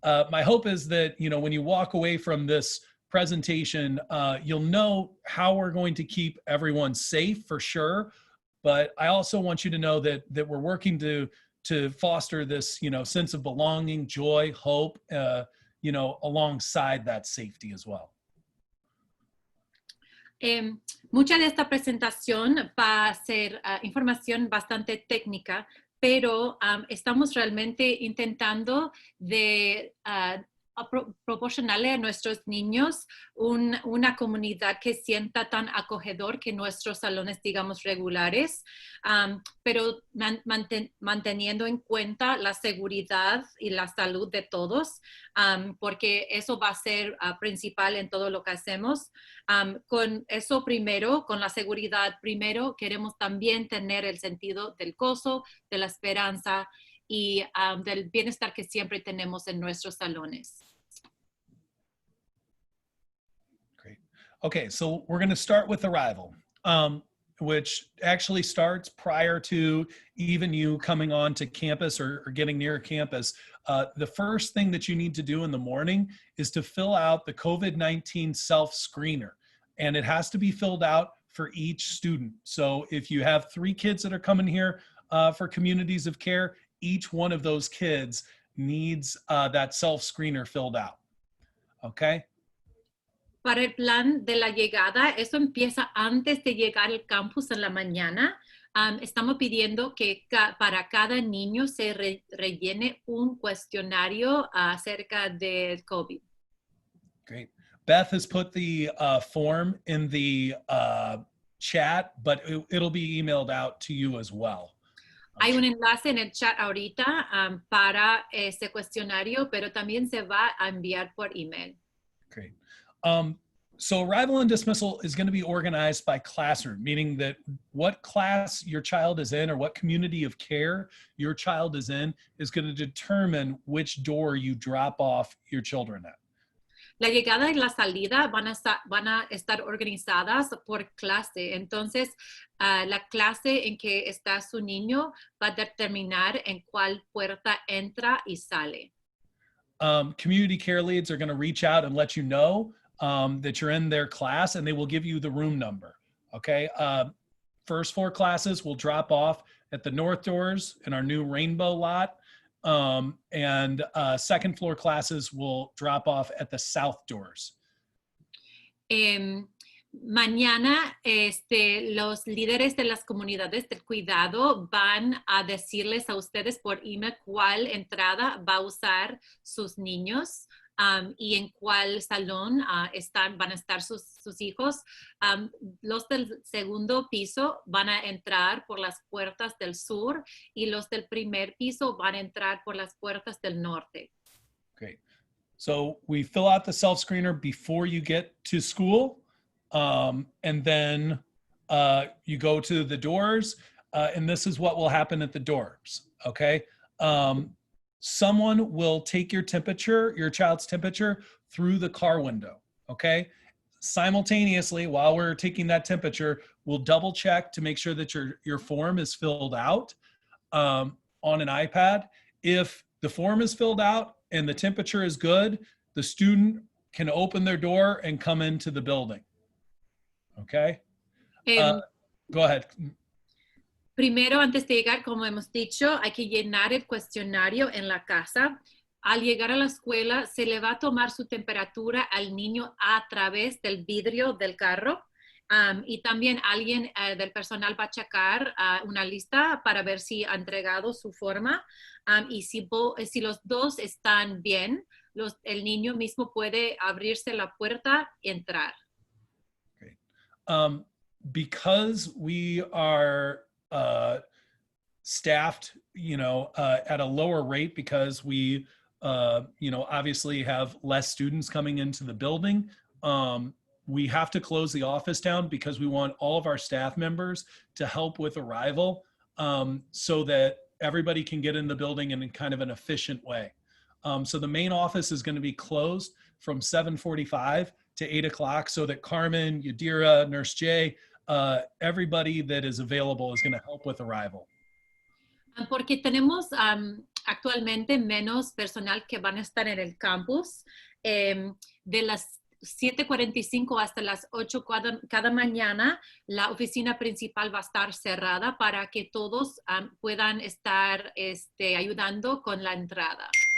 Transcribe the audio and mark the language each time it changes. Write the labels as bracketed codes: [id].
[en] My hope is that, when you walk away from this presentation, you'll know how we're going to keep everyone safe for sure. But I also want you to know that we're working to foster this, sense of belonging, joy, hope, alongside that safety as well. [es] Mucha de esta presentación va a ser información bastante técnica, pero estamos realmente intentando de proporcionarle a nuestros niños una comunidad que sienta tan acogedor que nuestros salones, digamos, regulares, pero manteniendo en cuenta la seguridad y la salud de todos, porque eso va a ser principal en todo lo que hacemos. Con eso primero, con la seguridad primero, queremos también tener el sentido del gozo, de la esperanza y del bienestar que siempre tenemos en nuestros salones. [en] Great. Okay, so we're going to start with arrival, which actually starts prior to even you coming on to campus or getting near campus. The first thing that you need to do in the morning is to fill out the COVID-19 self-screener, and it has to be filled out for each student. So if you have 3 kids that are coming here for communities of care, each one of those kids needs that self-screener filled out. Okay? [es] Para el plan de la llegada, eso empieza antes de llegar al campus en la mañana. Estamos pidiendo que para cada niño se rellene un cuestionario acerca del COVID. [en] Great. Beth has put the form in the chat, but it'll be emailed out to you as well. [es] Hay un enlace en el chat ahorita para ese cuestionario, pero también se va a enviar por email. [en] Great. So arrival and dismissal is going to be organized by classroom, meaning that what class your child is in or what community of care your child is in is going to determine which door you drop off your children at. [es] La llegada y la salida van a estar organizadas por clase. Entonces, la clase en que está su niño va a determinar en cuál puerta entra y sale. [en] Community care leads are going to reach out and let you know that you're in their class, and they will give you the room number. Okay. first floor classes will drop off at the north doors in our new rainbow lot. And second floor classes will drop off at the south doors. [es] Mañana los líderes de las comunidades del cuidado van a decirles a ustedes por email cuál entrada va a usar sus niños y en cuál salón van a estar sus hijos. Los del segundo piso van a entrar por las puertas del sur y los del primer piso van a entrar por las puertas del norte. [en] Okay. So we fill out the self-screener before you get to school. And then you go to the doors, and this is what will happen at the doors, okay? Someone will take your temperature, your child's temperature, through the car window, okay? Simultaneously, while we're taking that temperature, we'll double check to make sure that your form is filled out on an iPad. If the form is filled out and the temperature is good, the student can open their door and come into the building. Okay. Go ahead. [es] Primero, antes de llegar, como hemos dicho, hay que llenar el cuestionario en la casa. Al llegar a la escuela, se le va a tomar su temperatura al niño a través del vidrio del carro. Y también alguien del personal va a checar una lista para ver si ha entregado su forma. Y si los dos están bien, el niño mismo puede abrirse la puerta y entrar. [en] Because we are staffed, at a lower rate because we, obviously have less students coming into the building. We have to close the office down because we want all of our staff members to help with arrival so that everybody can get in the building in kind of an efficient way. So the main office is going to be closed from 7:45 to 8 o'clock so that Carmen, Yadira, Nurse Jay, everybody that is available is going to help with arrival. [es] Porque tenemos actualmente menos personal que van a estar en el campus. De las 7:45 hasta las 8 cada mañana, la oficina principal va a estar cerrada para que todos puedan estar ayudando con la entrada.